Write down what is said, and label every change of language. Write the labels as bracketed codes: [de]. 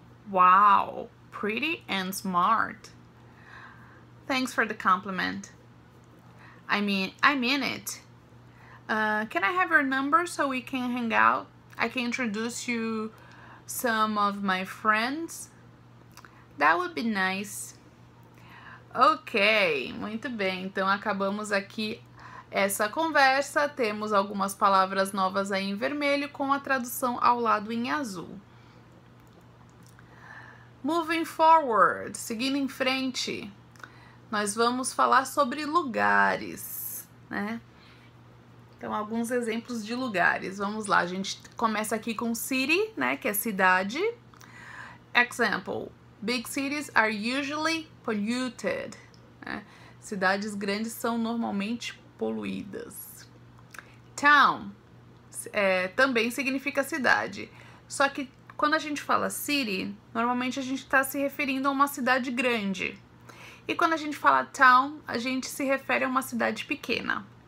[en] Wow, pretty and smart. Thanks for the compliment. I mean it. Can I have your number so we can hang out? I can introduce you some of my friends. That would be nice. Ok, [pt] muito bem. Então acabamos aqui essa conversa. Temos algumas palavras novas aí em vermelho com a tradução ao lado em azul. [en] Moving forward, [pt] seguindo em frente. Nós vamos falar sobre lugares, né? Então, alguns exemplos de lugares. Vamos lá, a gente começa aqui com city, né? Que é cidade. [en] Example, big cities are usually polluted. [pt] Né? Cidades grandes são normalmente poluídas. Town também significa cidade. Só que quando a gente fala city, normalmente a gente está se referindo a uma cidade grande. E quando a gente fala town, a gente se refere a uma cidade pequena.